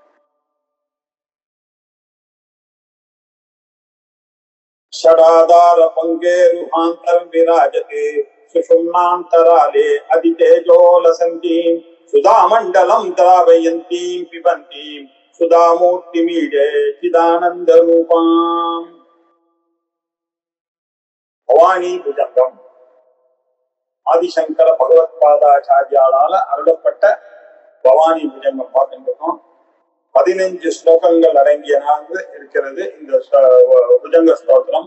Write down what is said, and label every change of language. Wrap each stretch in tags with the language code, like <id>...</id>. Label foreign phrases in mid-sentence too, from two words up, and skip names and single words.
<sa>षडाधारपङ्केरुहान्तरं विराजते सुषुम्नान्तराले अदितेजोलसन्तीं सुधामण्डलं द्रावयन्तीं पिबन्तीं सुधामूर्तिमीडे चिदानन्दरूपाम्।</sa> <ta>பவானி புஜங்கம் ஆதிசங்கர பகவத்பாதாச்சாரியாளால அருளப்பட்ட பவானி புஜங்கம் பார்த்துருக்கோம். 15 ஸ்லோகங்கள் அடங்கியதாக இருக்கிறது இந்த புஜங்க ஸ்தோத்திரம்.</ta>